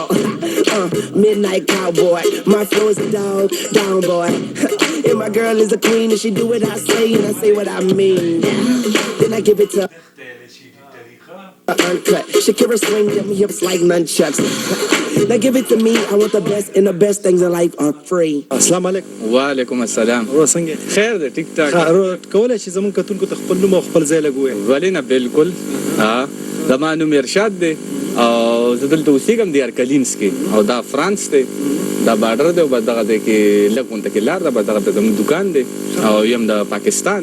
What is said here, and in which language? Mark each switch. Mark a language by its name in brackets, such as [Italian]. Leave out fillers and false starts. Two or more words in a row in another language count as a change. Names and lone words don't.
[English] Midnight cowboy, my flow is a dog, down boy. And my girl is a queen, and she do what I say, and I say what I mean. Then I give it to uncut. Shakira swing them hips like nunchucks. Now give it to me, I want the best, and the best things in life are free. [Arabic] السلام علیکم. وعلیکم السلام. [Pashto] څنګه خیر دی؟ ټیک ټاک. کولی شي زموږ کتونکو ته خپل نوم او خپل ځای لږ ووایي؟ ولې نه، بالکل. زما نوم ارشاد دی او زه دلته اوسېږم د ارکلینس کې، او دا فرانس دی، دا بارډر دی، او بس دغه دی کې لږ غونته کې لار ده، بس دغه ته زموږ دکان دی، او یم د پاکستان.